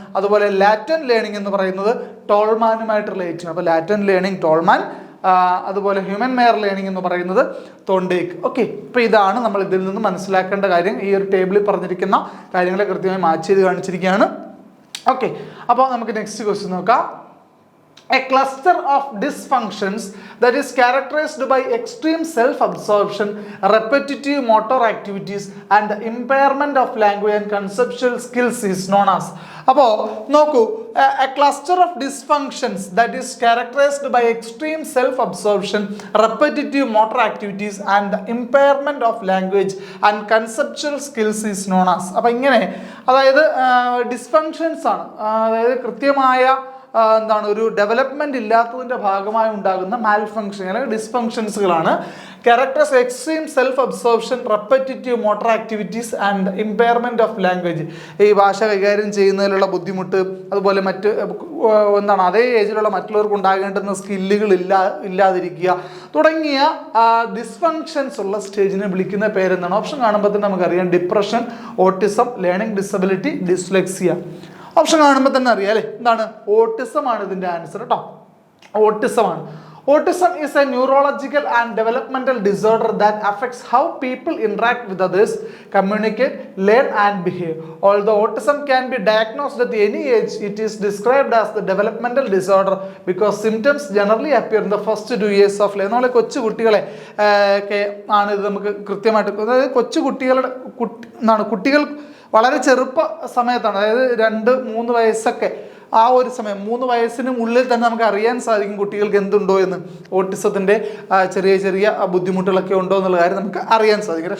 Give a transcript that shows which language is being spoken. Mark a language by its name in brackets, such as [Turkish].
[Malayalam] അതുപോലെ ലാറ്റൻ ലേണിംഗ് എന്ന് പറയുന്നത് ടോൾമാനുമായിട്ട് റിലേറ്റ് ചെയ്യും. അപ്പോൾ ലാറ്റൻ ലേണിംഗ് ടോൾമാൻ, അതുപോലെ ഹ്യൂമൻ മെയർ ലേണിംഗ് എന്ന് പറയുന്നത് തൊണ്ടേക്ക്. ഓക്കെ, അപ്പോൾ ഇതാണ് നമ്മൾ ഇതിൽ നിന്ന് മനസ്സിലാക്കേണ്ട കാര്യം. ഈ ഒരു ടേബിളിൽ പറഞ്ഞിരിക്കുന്ന കാര്യങ്ങളെ കൃത്യമായി മാച്ച് ചെയ്ത് കാണിച്ചിരിക്കുകയാണ്. ഓക്കെ, അപ്പോൾ നമുക്ക് നെക്സ്റ്റ് ക്വസ്റ്റ്യൻ നോക്കാം. [English] a cluster of dysfunctions that is characterized by extreme self-absorption, repetitive motor activities, and the impairment of language and conceptual skills is known as. [Malayalam] അപ്പോൾ നോക്കൂ, [English] a cluster of dysfunctions that is characterized by extreme self-absorption, repetitive motor activities, and the impairment of language and conceptual skills is known as. [Malayalam] അപ്പോൾ ഇങ്ങനെ, അതായത് dysfunctions ആണ്, അതായത് കൃത്യമായ എന്താണ് ഒരു ഡെവലപ്മെന്റ് ഇല്ലാത്തതിന്റെ ഭാഗമായി ഉണ്ടാകുന്ന മാൽഫങ്ഷൻ അല്ലെങ്കിൽ ഡിസ്ഫങ്ഷൻസുകളാണ്. [English] Characters extreme self absorption, repetitive motor activities and impairment of language. [Malayalam] ഈ ഭാഷ കൈകാര്യം ചെയ്യുന്നതിലുള്ള ബുദ്ധിമുട്ട്, അതുപോലെ മറ്റ് എന്താണ് അതേ ഏജിലുള്ള മറ്റുള്ളവർക്ക് ഉണ്ടാകേണ്ടുന്ന സ്കില്ലുകൾ ഇല്ലാതിരിക്കുക തുടങ്ങിയ ഡിസ്ഫങ്ഷൻസ് ഉള്ള സ്റ്റേജിനെ വിളിക്കുന്ന പേരെന്താണ്? ഓപ്ഷൻ കാണുമ്പോൾ തന്നെ നമുക്കറിയാം, depression, autism, learning disability, dyslexia. Option കാണുമ്പോൾ തന്നെ അറിയാം അല്ലേ, എന്താണ്? ഓട്ടിസം ആണ് ഇതിന്റെ ആൻസർ കേട്ടോ. ഓട്ടിസം ആണ്. [English] Autism is a neurological and developmental disorder that affects how people interact with others, communicate, learn and behave. Although autism can be diagnosed at any age, it is described as the developmental disorder because symptoms generally appear in the first 2 years of life. [Malayalam] നമ്മളെ കൊച്ചു കുട്ടികളെ ഒക്കെ ആണ് ഇത് നമുക്ക് കൃത്യമായിട്ട്, അതായത് കൊച്ചു കുട്ടികളുടെ കുട്ടികൾ വളരെ ചെറുപ്പ സമയത്താണ്, അതായത് 2-3 വയസ്സൊക്കെ ആ ഒരു സമയം, 3 വയസ്സിന് ഉള്ളിൽ തന്നെ നമുക്ക് അറിയാൻ സാധിക്കും കുട്ടികൾക്ക് എന്തുണ്ടോ എന്ന്, ഓട്ടിസത്തിൻ്റെ ചെറിയ ചെറിയ ബുദ്ധിമുട്ടുകളൊക്കെ ഉണ്ടോ എന്നുള്ള കാര്യം നമുക്ക് അറിയാൻ സാധിക്കും.